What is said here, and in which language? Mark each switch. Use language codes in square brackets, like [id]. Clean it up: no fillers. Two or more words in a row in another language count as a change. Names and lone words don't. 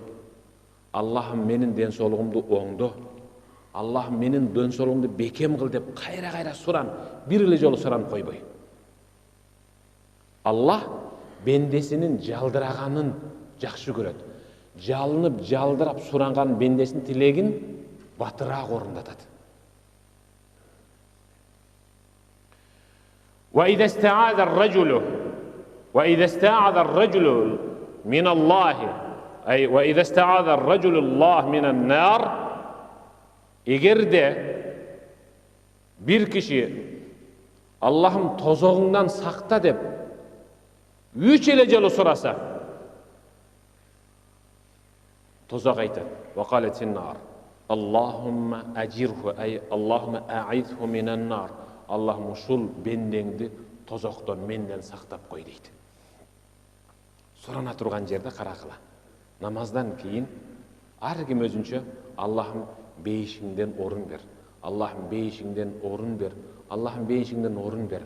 [ky] Аллахым менин ден соолугумду оңдо. Аллахым менин ден соолугумду бекем кыл деп кайра-кайра суран, бир эле жолу суранып койбой. Аллах бендесинин жалдыраганын жакшы көрөт. Жалынып, жалдырап суранган бендесинин тилегин батыраак орундатат. [ar] وإذا استعاذ الرجل من الله أي وإذا استعاذ الرجل الله من النار, [ky] эгерде бир киши Аллахым тозогуңдан сакта деп 3 эле жолу сураса, тозок айтат: [ar] وقالت النار اللهم أجره أي اللهم أعذه من النار. [ky] Аллахым ушул бендеңди тозоктон менден сактап кой дейт. Сурана турган жерде каракыла. Намаздан кийин ар ким өзүнчө Аллахым бейишиңден орун бер. Аллахым бейишиңден орун бер. Аллахым бейишиңден орун бер.